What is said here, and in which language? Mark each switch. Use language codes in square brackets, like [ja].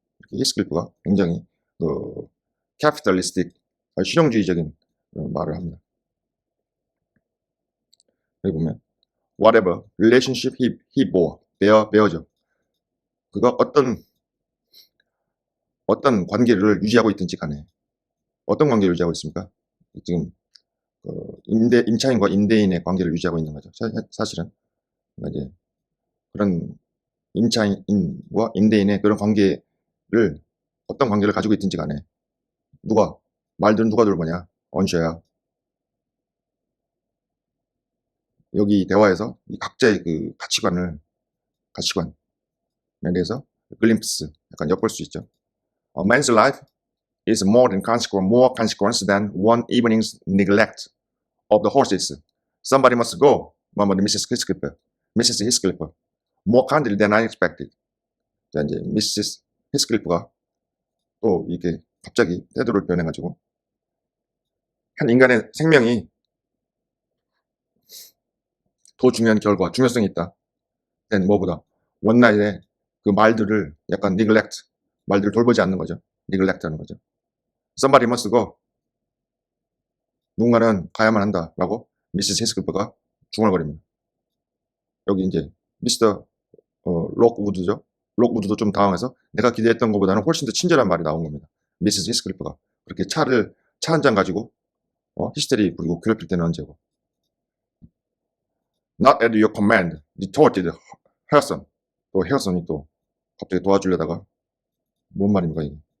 [ko] 히스클리프가 굉장히 캐피탈리스틱, 실용주의적인 말을 합니다. 여기 보면 [en] whatever relationship he bore, [ko] bear죠. 그가 어떤 관계를 유지하고 있든지 간에 어떤 관계를 유지하고 있습니까? 지금 임차인과 임대인의 관계를 유지하고 있는 거죠. 사실은 이제 그런 임차인과 임대인의 그런 어떤 관계를 가지고 있든지 간에 말들은 누가 돌보냐? 언셔야. 여기 대화에서 이 각자의 그 가치관에 대해서 글림프스, 약간 엿볼 수 있죠. [en] A man's life is more consequence than one evening's neglect of the horses. Somebody must go, murmured Mrs. Heathcliff, more kindly than I expected. [ko] 자, 이제 미시스 히스클리프가 또 이렇게 갑자기 태도를 변해가지고 한 인간의 생명이 더 중요한 결과, 중요성이 있다. 된 뭐보다 원나잇에 그 말들을 약간 neglect, 말들을 돌보지 않는 거죠. neglect 하는 거죠. [en] somebody must go. [ko] 누군가는 가야만 한다라고 미시스 히스클프가 중얼거립니다. 여기 이제 미스터 록우드죠. 록우드도 좀 당황해서 내가 기대했던 것보다는 훨씬 더 친절한 말이 나온 겁니다. 미시스 히스클리프가 그렇게 차 한 잔 가지고 히스테리 부리고 괴롭힐 때는 언제고. [en] Not at your command, retorted 헤어슨. [ko] 또 헤어슨이 또 갑자기 도와주려다가 뭔 말입니까 이게.